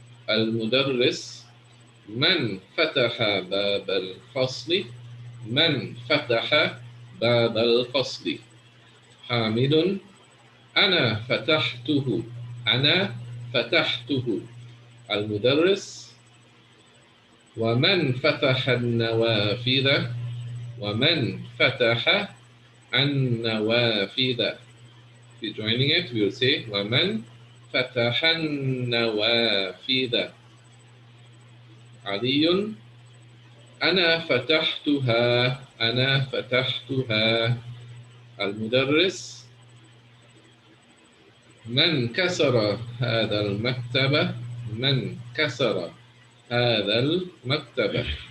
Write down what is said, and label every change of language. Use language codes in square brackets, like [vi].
[ar] المدرس من فتح باب الفصل من فتح باب الفصل حامد أنا فتحته أنا فتحته المدرس ومن فتح النوافذ ومن فتح النوافذ. [en] If you're joining it, we will say [ar] ومن فتح النوافذ. علي أنا فتحتها أنا فتحتها. المدرس من كسر هذا المكتب من كسر هذا المكتب.